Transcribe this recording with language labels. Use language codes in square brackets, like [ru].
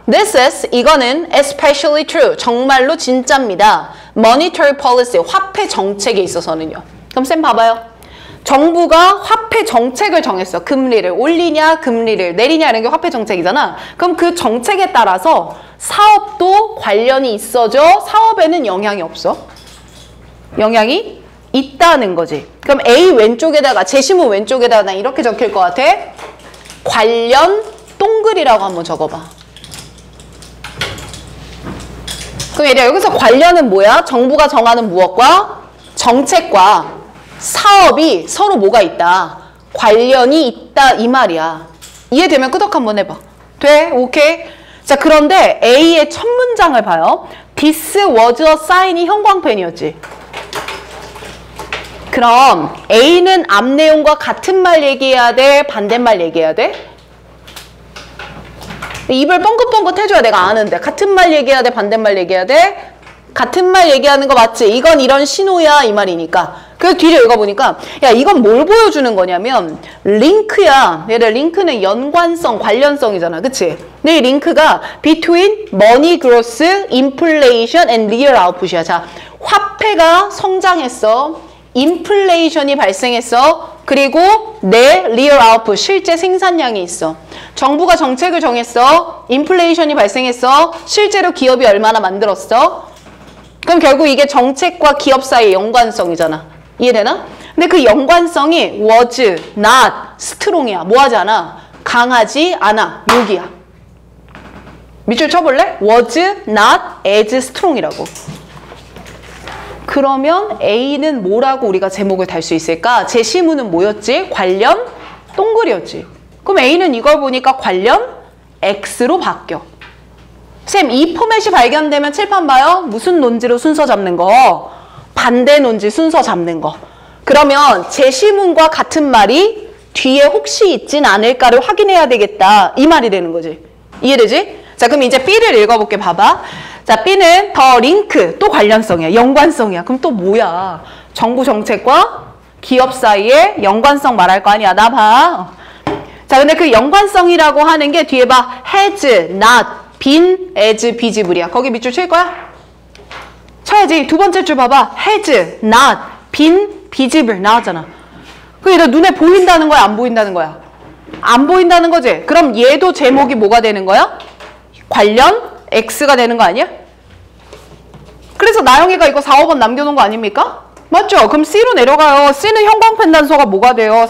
[en] This is, [ko] 이거는 [en] especially true. [ko] 정말로 진짜입니다. [en] Monetary policy, [ko] 화폐 정책에 있어서는요. 그럼 쌤 봐봐요. 정부가 화폐 정책을 정했어. 금리를 올리냐 금리를 내리냐 이런 게 화폐 정책이잖아. 그럼 그 정책에 따라서 사업도 관련이 있어져. 사업에는 영향이 없어. 영향이 있다는 거지. 그럼 A 왼쪽에다가 제시문 왼쪽에다가 난 이렇게 적힐 것 같아. 관련 동글이라고 한번 적어봐. 그럼 얘들아 여기서 관련은 뭐야? 정부가 정하는 무엇과? 정책과 사업이 서로 뭐가 있다? 관련이 있다 이 말이야. 이해되면 끄덕 한번 해봐. 돼? 오케이? 자, 그런데 A의 첫 문장을 봐요. [en] This was a sign이 형광펜이었지. [ko] 그럼 A는 앞 내용과 같은 말 얘기해야 돼? 반대말 얘기해야 돼? 입을 뻥긋뻥긋 해줘야 내가 아는데. 같은 말 얘기해야 돼? 반대말 얘기해야 돼? 같은 말 얘기하는 거 맞지? 이건 이런 신호야 이 말이니까. 그래서 뒤를 읽어보니까 야 이건 뭘 보여주는 거냐면 링크야. 얘들 링크는 연관성, 관련성이잖아. 그치? 근데 이 링크가 [en] between money growth, inflation and real output이야. [ko] 자, 화폐가 성장했어. 인플레이션이 발생했어. 그리고 내 [en] real output, [ko] 실제 생산량이 있어. 정부가 정책을 정했어. 인플레이션이 발생했어. 실제로 기업이 얼마나 만들었어. 그럼 결국 이게 정책과 기업 사이의 연관성이잖아. 이해되나? 근데 그 연관성이 [en] was not strong [ko] 이야. 뭐하지 않아? 강하지 않아. 여기야. 밑줄 쳐볼래? [en] was not as strong이라고. [ko] 그러면 A는 뭐라고 우리가 제목을 달 수 있을까? 제시문은 뭐였지? 관련 동글이었지. 그럼 A는 이걸 보니까 관련 X로 바뀌어. 쌤, 이 포맷이 발견되면 칠판 봐요. 무슨 논지로 순서 잡는 거? 반대 논지 순서 잡는 거. 그러면 제시문과 같은 말이 뒤에 혹시 있진 않을까를 확인해야 되겠다. 이 말이 되는 거지. 이해되지? 자, 그럼 이제 B를 읽어볼게. 봐봐. 자, B는 더 링크, 또 관련성이야. 연관성이야. 그럼 또 뭐야? 정부 정책과 기업 사이에 연관성 말할 거 아니야. 나 봐. 자, 근데 그 연관성이라고 하는 게 뒤에 봐. [en] has, not, been, as, visible [ko] 이야. 거기 밑줄 칠 거야? 쳐야지. 두 번째 줄 봐봐. [en] has, not, been, visible 나왔잖아. [ko] 그게 너 눈에 보인다는 거야? 안 보인다는 거야? 안 보인다는 거지? 그럼 얘도 제목이 뭐가 되는 거야? 관련 X가 되는 거 아니야? 그래서 나영이가 이거 4, 5번 남겨놓은 거 아닙니까? 맞죠? 그럼 C로 내려가요. C는 형광펜 단서가 뭐가 돼요?